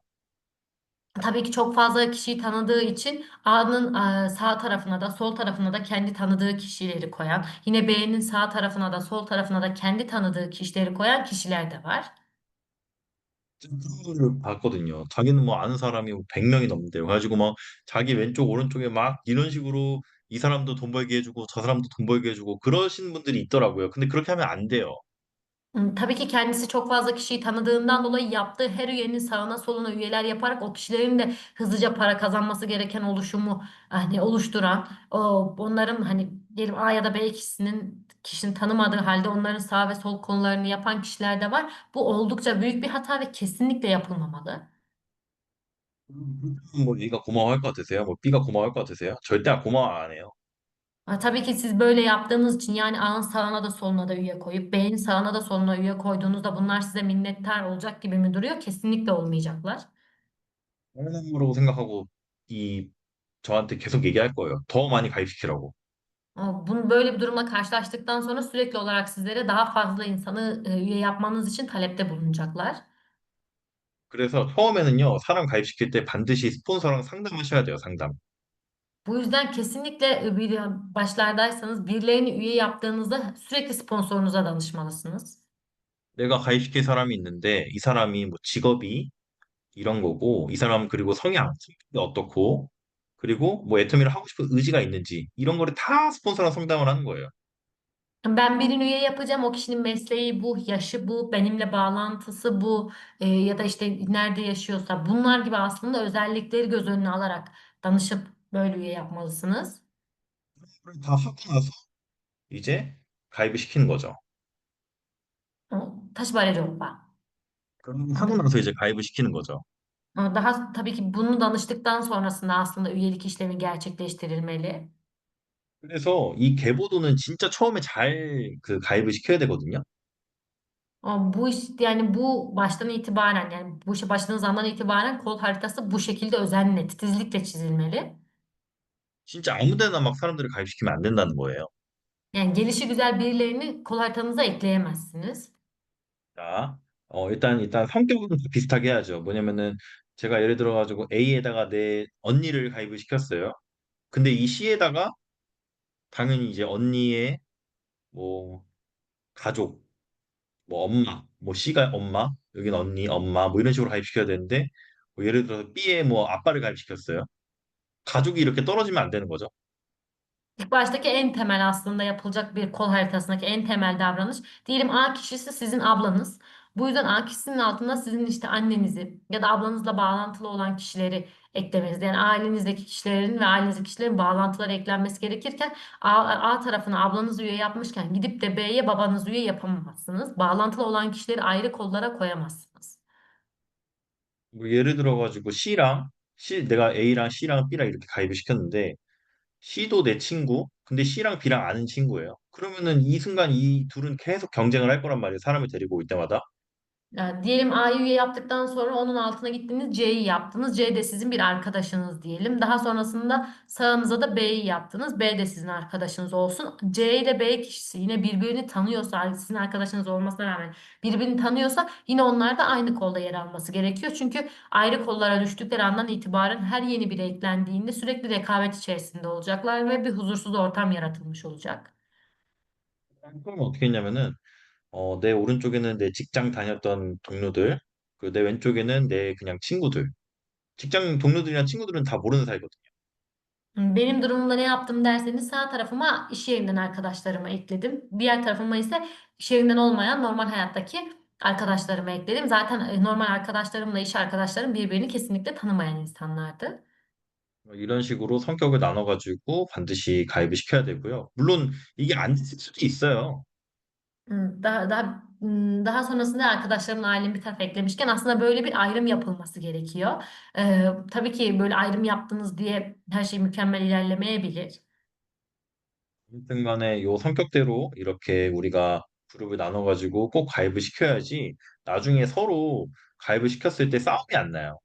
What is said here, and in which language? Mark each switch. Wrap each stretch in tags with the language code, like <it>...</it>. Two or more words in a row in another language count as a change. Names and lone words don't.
<tr>Tabii ki çok fazla kişiyi tanıdığı için A'nın sağ tarafına da sol tarafına da kendi tanıdığı kişileri koyan, yine B'nin sağ tarafına da sol tarafına da kendi tanıdığı kişileri koyan kişiler de var.</tr> <ko>그런 분들을 봤거든요. 자기는 뭐 아는 사람이 100명이 넘는데요. 그래가지고 막 자기 왼쪽 오른쪽에 막 이런 식으로 이 사람도 돈 벌게 해주고 저 사람도 돈 벌게 해주고 그러시는 분들이 있더라고요. 근데 그렇게 하면 안 돼요.</ko> <tr>Tabii ki kendisi çok fazla kişiyi tanıdığından dolayı yaptığı her üyenin sağına soluna üyeler yaparak o kişilerin de hızlıca para kazanması gereken oluşumu hani oluşturan onların hani diyelim A ya da B kişinin tanımadığı halde onların sağ ve sol konularını yapan kişiler de var. Bu oldukça büyük bir hata ve kesinlikle yapılmamalı.</tr> <ko>뭐 A가 고마워할 것 같으세요? 뭐 B가 고마워할 것 같으세요? 절대 고마워 안 해요.</ko> <tr>Tabii ki siz böyle yaptığınız için yani A'nın sağına da soluna da üye koyup B'nin sağına da soluna üye koyduğunuzda bunlar size minnettar olacak gibi mi duruyor? Kesinlikle olmayacaklar.</tr> <ko>당연한 거라고 생각하고 이 저한테 계속 얘기할 거예요. 더 많이 가입시키라고.</ko> <tr>Ama bunu böyle bir durumla karşılaştıktan sonra sürekli olarak sizlere daha fazla insanı üye yapmanız için talepte bulunacaklar.</tr> <ko>그래서 처음에는요, 사람 가입시킬 때 반드시 스폰서랑 상담하셔야 돼요, 상담.</ko> <tr>Bu yüzden kesinlikle başlardaysanız birilerini üye yaptığınızda sürekli sponsorunuza danışmalısınız.</tr> <ko>내가 가입시킬 사람이 있는데 이 사람이 뭐 직업이 이런 거고 이 사람 그리고 성격이 어떻고 그리고 뭐 애터미를 하고 싶은 의지가 있는지 이런 거를 다 스폰서랑 상담을 하는 거예요.</ko> <tr>Ben birini üye yapacağım. O kişinin mesleği bu, yaşı bu, benimle bağlantısı bu, ya da işte nerede yaşıyorsa bunlar gibi aslında özellikleri göz önüne alarak danışıp böyle üye yapmalısınız.</tr> <ko>그걸 다 하고 나서 이제 가입을 시키는 거죠. 다시 말해줘, 오빠. 그럼 하고 나서 이제 가입을 시키는 거죠.</ko> <tr>Ama daha tabii ki bunu danıştıktan sonrasında aslında üyelik işlemi gerçekleştirilmeli.</tr> <ko>그래서 이 계보도는 진짜 처음에 잘 그 가입을 시켜야 되거든요.</ko> <tr>Ama bu iş yani bu baştan itibaren yani bu işe başladığınız andan itibaren kol haritası bu şekilde özenle, titizlikle çizilmeli.</tr> <ko>진짜 아무 데나 막 사람들을 가입시키면 안 된다는 거예요.</ko> <tr>Yani gelişi güzel birilerini kol haritanıza ekleyemezsiniz.</tr> <ko>자, 일단 성격은 다 비슷하게 해야죠. 뭐냐면은 제가 예를 들어가지고 A에다가 내 언니를 가입을 시켰어요. 근데 이 C에다가 당연히 이제 언니의 뭐 가족, 뭐 엄마, 뭐 C가 엄마, 여기는 언니, 엄마 뭐 이런 식으로 가입시켜야 되는데 뭐 예를 들어서 B에 뭐 아빠를 가입시켰어요. 가족이 이렇게 떨어지면 안 되는 거죠.</ko> <tr>İlk baştaki en temel aslında yapılacak bir kol haritasındaki en temel davranış. Diyelim A kişisi sizin ablanız. Bu yüzden A kişisinin altına sizin işte annenizi ya da ablanızla bağlantılı olan kişileri eklemeniz. Yani ailenizdeki kişilerin ve ailenizdeki kişilerin bağlantıları eklenmesi gerekirken A tarafına ablanız üye yapmışken gidip de B'ye babanız üye yapamazsınız. Bağlantılı olan kişileri ayrı kollara koyamazsınız.</tr> <ko>뭐 예를 들어가지고 내가 A랑 C랑 B랑 이렇게 가입을 시켰는데 C도 내 친구, 근데 C랑 B랑 아는 친구예요. 그러면은 이 순간 이 둘은 계속 경쟁을 할 거란 말이에요. 사람을 데리고 올 때마다.</ko> <tr>Yani diyelim A'yı üye yaptıktan sonra onun altına gittiniz C'yi yaptınız. C de sizin bir arkadaşınız diyelim. Daha sonrasında sağınıza da B'yi yaptınız. B de sizin arkadaşınız olsun. C ile B kişisi yine birbirini tanıyorsa, sizin arkadaşınız olmasına rağmen birbirini tanıyorsa yine onlar da aynı kolda yer alması gerekiyor. Çünkü ayrı kollara düştükleri andan itibaren her yeni biri eklendiğinde sürekli rekabet içerisinde olacaklar ve bir huzursuz ortam yaratılmış olacak.</tr> <ko>그러면 어떻게 했냐면은 내 오른쪽에는 내 직장 다녔던 동료들, 그 내 왼쪽에는 내 그냥 친구들. 직장 동료들이랑 친구들은 다 모르는 사이거든요.</ko> <tr>Benim durumumda ne yaptım derseniz sağ tarafıma iş yerinden arkadaşlarımı ekledim. Diğer tarafıma ise iş yerinden olmayan normal hayattaki arkadaşlarımı ekledim. Zaten normal arkadaşlarımla iş arkadaşlarım birbirini kesinlikle tanımayan insanlardı.</tr> <ko>이런 식으로 성격을 나눠가지고 반드시 가입을 시켜야 되고요. 물론 이게 안 됐을 수도 있어요.</ko> <tr>Daha sonrasında arkadaşlarımın ailemi bir tarafa eklemişken aslında böyle bir ayrım yapılması gerekiyor. Tabii ki böyle ayrım yaptınız diye her şey mükemmel ilerlemeyebilir.</tr> <ko>아무튼 간에 요 성격대로 이렇게 우리가 그룹을 나눠가지고 꼭 가입을 시켜야지 나중에 서로 가입을 시켰을 때 싸움이 안 나요.</ko>